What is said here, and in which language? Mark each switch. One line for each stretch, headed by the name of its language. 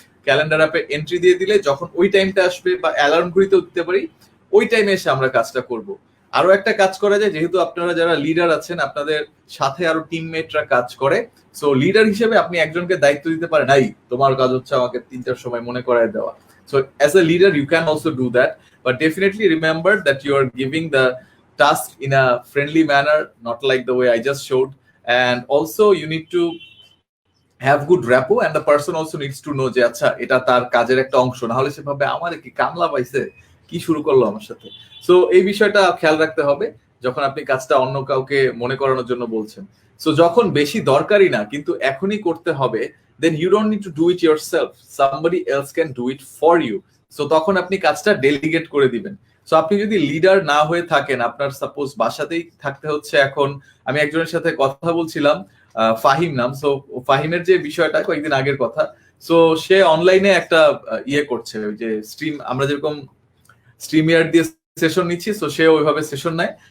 Bangla: Calendar অ্যাপে entry দিয়ে দিলে যখন ওই টাইমটা আসবে, বা অ্যালার্ম ঘড়িতেও দিতে পারি, ওই টাইমে এসে আমরা কাজটা করব। আরো একটা কাজ করা যায়, যেহেতু আপনারা যারা লিডার আছেন আপনাদের সাথে আরো টিমমেটরা কাজ করে, সো লিডার হিসেবে আপনি একজনকে দায়িত্ব দিতে পারেন, নাই তোমার কাজ হচ্ছে আমাকে 3টার সময় মনে করায় দেওয়া।
English: So as a leader you can also do that, but definitely remember that you are giving the task in a friendly manner, not like the way I just showed. And also you need to have good rapport, and the person also needs to know
Bangla: যে আচ্ছা এটা তার কাজের একটা অংশ, না হলে সে ভাবে আমার কি কামলা পাইছে, কি শুরু করলো আমার সাথে। সো এই বিষয়টা খেয়াল রাখতে হবে যখন আপনি কাজটা অন্য কাউকে মনে করানোর জন্য বলছেন। সো যখন বেশি দরকারি না কিন্তু এখনই করতে হবে,
English: then you don't need to do it yourself, somebody else can do it for you.
Bangla: So তখন আপনি কাজটা ডেলিগেট করে দিবেন। সো আপনি যদি লিডার না হয়ে থাকেন, আপনার সাপোজ বাসাতেই থাকতে হচ্ছে। এখন আমি একজনের সাথে কথা বলছিলাম, ফাহিম নাম। সো ফাহিমের যে বিষয়টা কয়েকদিন আগের কথা, সো সে অনলাইনে একটা ইয়ে করছে, ওই যে স্ট্রিম, আমরা যেরকম স্ট্রিমিয়ার দিয়ে সেশন নিচ্ছি, সো সে ওইভাবে সেশন নেয়।